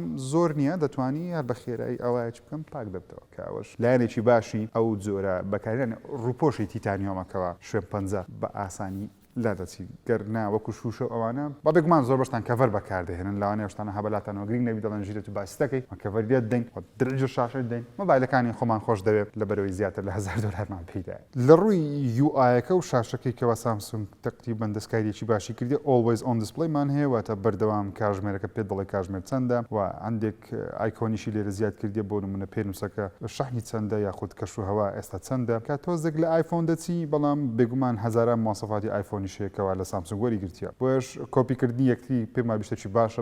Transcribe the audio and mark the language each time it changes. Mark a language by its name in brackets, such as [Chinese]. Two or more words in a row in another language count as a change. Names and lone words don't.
[Central Kurdish] زۆر نییە دەتوانی هەر بە خێرایی ئەوەیە بکەم پاک دەبتەوە کاوەش لایەنێکی باشی ئەو جۆرە بەکارێن ڕووپۆشی تیتانیۆمەکەەوە شوێن پەنجە بە ئاسانی لا دەچی گەرنا وەکو شوشە ئەوانە بە بێگومان زۆر بەشتان کەڤەر بەکاردەهێنن لەوانەیە شتانە هەبەلاتانەوە گرنگ نەبی دەڵێن ژیرە تو باسی دەکەی کەڤەریت دەین درێژە شاشە دەین مۆبایلەکانی خۆمان خۆش دەوێت لە بەرەوەی زیاتر لە 1000 دلارمان پێدا لە ڕووی UI-یەکە و شاشەکەی کەەوە سامسونگ تقریباً دەستکاریەکی باشی کردی [English] always on display [Central Kurdish] مان هەیە واتە بەردەوام کاژمێرەکە پێت دەڵێ کاژمێر چەندە و هەندێک ئایکۆنیشی لێرە زیاد کردی بۆ نمونە پێنووسەکە شەحنی چەندە یاخود کەش و هەوا ئێستا چەندە کە تۆزێک لە آیفۆن دەچی بەڵام بێگومان هەزاران مواصفاتی آیفۆنی شەیەکەوە لە سامسونگ وەری گرتیە بۆش کۆپیکردنی یەکتی پێم وایە بیشتێکی باشە